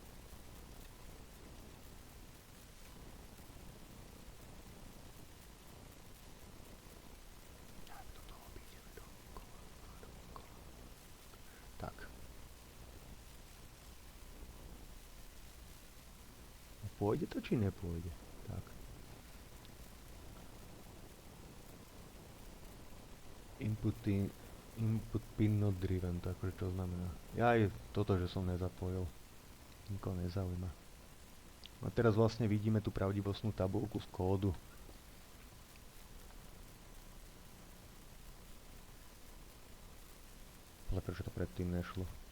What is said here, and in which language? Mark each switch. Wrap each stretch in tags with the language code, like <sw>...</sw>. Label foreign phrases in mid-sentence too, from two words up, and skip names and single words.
<sk>Tak. Pôjde to, či nepôjde? Tak.</sk> <en>Input pin not driven,</en> <sk>to akože čo znamená? Ja aj toto, že som nezapojil. Nikoho nezaujíma. A teraz vlastne vidíme tú pravdivostnú tabuľku z kódu. Ale prečo to predtým nešlo?</sk>